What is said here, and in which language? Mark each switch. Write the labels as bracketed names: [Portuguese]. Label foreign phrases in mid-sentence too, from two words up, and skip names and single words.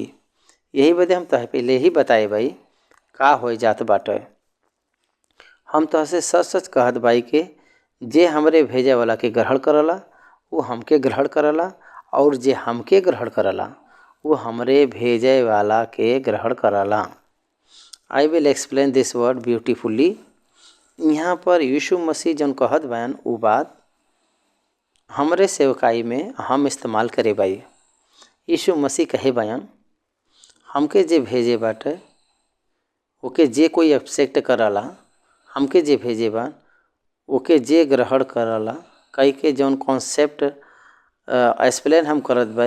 [Bhojpuri] यही बदे हम तह पहले ही बताए भाई का हो जात बाटे। हम तह से सच सच कहत भाई के जे हमरे भेजे वाला के ग्रहण करला वो हमके ग्रहण करला, और जे हमके ग्रहण करला वो हमरे भेजे वाला के ग्रहण करला। [English] I will explain this word beautifully. [Bhojpuri] यहाँ पर यीशु मसीह जन कहत बयान वो बात हमरे सेवकाई में हम इस्तेमाल करे भाई। यीशु मसीह कहे बयान हमके जे भेजे बाटे ओके जे कोई एक्सेप्ट करला, हमके जे भेजे बा ओके जे ग्रहण करला कई के जौन [English] concept explain [Bhojpuri] हम करत भाई।